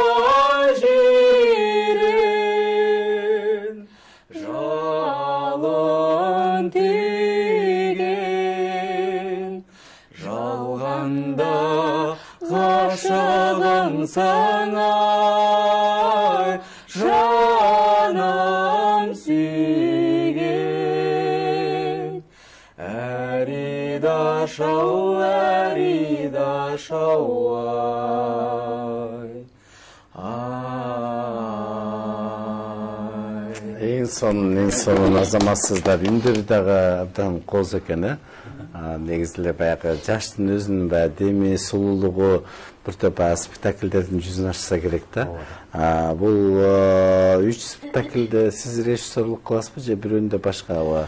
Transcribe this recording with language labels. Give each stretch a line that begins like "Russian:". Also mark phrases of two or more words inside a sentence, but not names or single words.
Kazakh: жирен жалын тиген, жалғанда ғашығымсың ай, жаным сүйген. Әрида шау, әрида шау ай, ай.
Kyrgyz: Эң сонун азаматсыздар. Үндөрү дагы абдан кооз экен, негизи эле баягы жаштын өзүнүн баягы деми, сулуулугу бир топ спектакльдердин жүзүн ачса керек да. Бул 3 спектакльде сиз режиссерлук кыласызбы же бирөөндө башкабы?